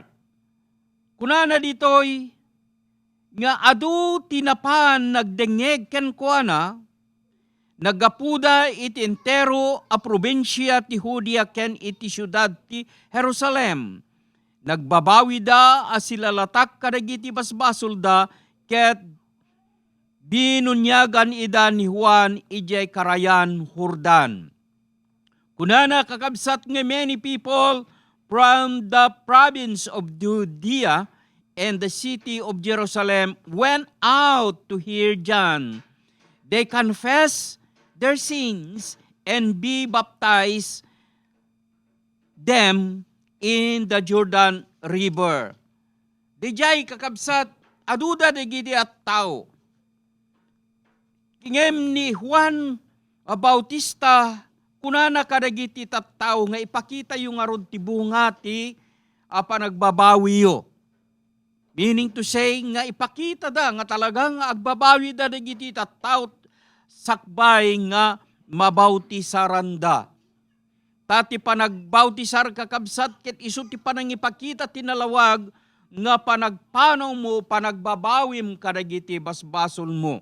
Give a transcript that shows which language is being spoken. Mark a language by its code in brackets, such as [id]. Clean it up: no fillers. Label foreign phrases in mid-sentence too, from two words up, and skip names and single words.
[ilo] Kunana ditoy nga adu tinapan nagdengeg ken kuana, nagapuda iti entero a probinsya ti Judea ken iti syudad ti Jerusalem. Nagbabawi da asilalatak kadagiti basbasol da, ket binunyagan ida ni Juan ijay karayan Jordan. Kunana kakabsat nga [en] many people from the province of Judea and the city of Jerusalem went out to hear John. They confess their sins and be baptized them in the Jordan River. [ilo] Dijay kakabsat aduda dagiti at tao. Ingem ni Juan Bautista kunana kadagiti tattao nga ipakita yung arod ti bunga ti panagbabawiyo. [en] Meaning to say [ilo] nga ipakita da nga talagang agbabawi da dagiti tattao sakbay nga mabautisaran da. Tati panagbautisar kakabsat ket isu ti panangipakita tinalawag nga panagpanaw mo panagbabawim kadagiti basbasol mo.